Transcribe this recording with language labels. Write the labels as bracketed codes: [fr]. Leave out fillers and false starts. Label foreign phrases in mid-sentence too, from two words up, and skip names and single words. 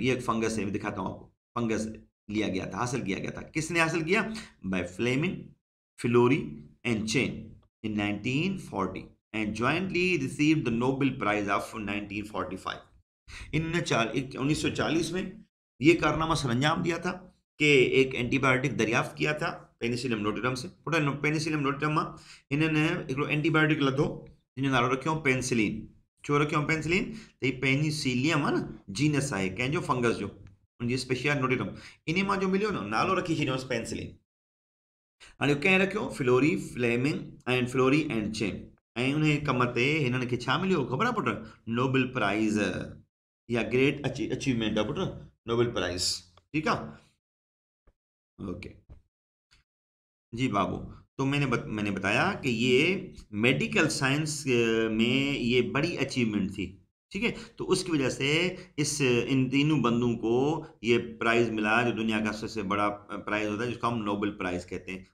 [ur] یہ ایک فنگس ہے، میں دکھاتا ہوں آپ کو۔ فنگس لیا گیا تھا، حاصل کیا گیا تھا، کس نے حاصل کیا, [en] by Fleming, Florey and Chain in 1940 and jointly received the Nobel Prize of 1945. [ur] ان 1940 میں یہ کارنامہ سرانجام دیا تھا کہ ایک اینٹی بائیوٹک دریافت کیا تھا پینیسیلیم نوٹیٹم سے. پینیسیلیم نوٹیٹم میں انہوں نے ایک اینٹی بائیوٹک [sd] लधो जिन्हें नालो रखियो पेनिसिलिन। छो रखियो पेनिसिलिन [ur] تو یہ پینیسیلیم ہے نا جینس ہے [sd] कंहिंजो फंगस जो उनजी स्पेशिया नोटेटम इन मां जो मिलियो न नालो रखी छॾियोसि पेनिसिलिन। हाणे कंहिं रखियो फ्लोरी फ्लेमिंग एंड फ्लोरी एंड चेन ऐं उन कम ते हिननि खे छा मिलियो ख़बर आहे पुट? नोबेल प्राइज़ या [en] great achievement [sd] आहे पुट, नोबेल प्राइज़। ठीकु आहे? ओके जी बाबू। [ur] تو میں نے بتایا کہ یہ [en] medical science [ur] میں یہ بڑی اچیومنٹ تھی. ٹھیک ہے، تو اس کی وجہ سے اس ان تینوں بندوں کو یہ پرائز ملا جو دنیا کا سب سے بڑا پرائز ہوتا ہے جس کو ہم نوبیل پرائز کہتے ہیں.